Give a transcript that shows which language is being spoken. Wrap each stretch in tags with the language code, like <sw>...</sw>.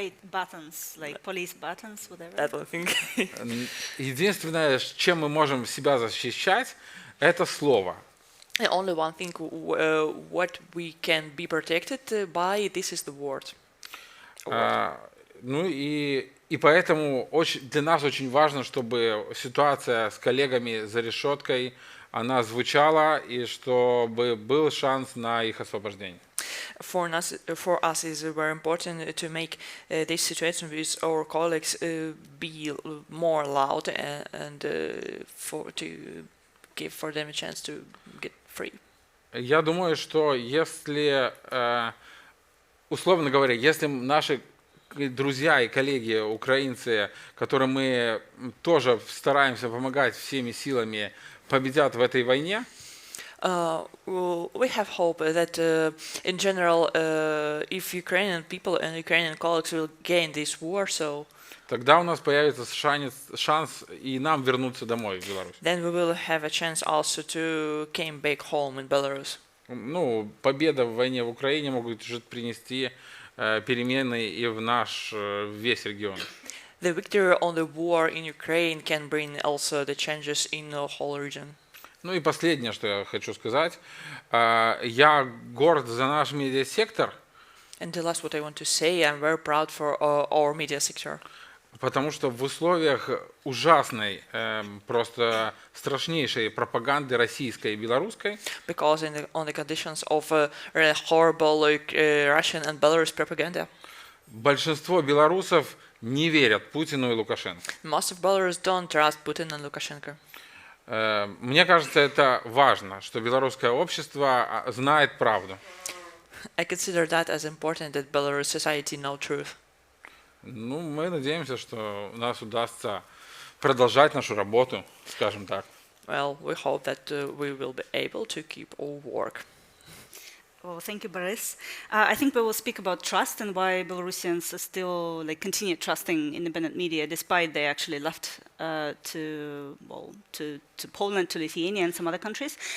<en>Buttons, like police buttons, whatever. That one thing.</en> <ru>Единственное, чем мы можем себя защищать, это слово.</ru> <en>And only one thing what we can be protected by, this is the word.</en> <ru>Ну и поэтому для нас очень важно, чтобы ситуация с коллегами за решеткой, она звучала, и чтобы был шанс на их освобождение.</ru> <en>For us, it's very important to make this situation with our colleagues be more loud and to give for them a chance to get free.</en> <ru>Я думаю, что если, условно говоря, если наши друзья и коллеги украинцы, которым мы тоже стараемся помогать всеми силами, победят в этой войне,</ru> <en>we have hope that in general, if Ukrainian people and Ukrainian colleagues will gain this war, so</en> <ru>тогда у нас появится шанс и нам вернуться домой в Беларусь.</ru> <en>Then we will have a chance also to came back home in Belarus.</en> <ru>Ну, победа в войне в Украине может принести перемены и в наш весь регион.</ru> <en>The victory on the war in Ukraine can bring also the changes in the whole region.</en> <ru>Ну и последнее, что я хочу сказать. Я горд за наш медиасектор.</ru> <en>And the last what I want to say, I'm very proud for our media sector.</en> <ru>Потому что в условиях ужасной, просто страшнейшей пропаганды российской и белорусской,</ru> <en>because on the conditions of really horrible Russian and Belarus propaganda,</en> <ru>большинство белорусов не верят Путину и Лукашенко.</ru> <en>Most of Belarus don't trust Putin and Lukashenko.</en> <ru>Мне кажется, это важно, что белорусское общество знает правду.</ru> <en>I consider that as important that Belarus society know truth.</en> <ru>Ну, мы надеемся, что нас удастся продолжать нашу работу, скажем так.</ru> <en>Well, we hope that we will be able to keep our work. Well, thank you, Barys. I think we will speak about trust and why Belarusians still continue trusting independent media, despite they actually left to Poland, to Lithuania, and some other countries.</en>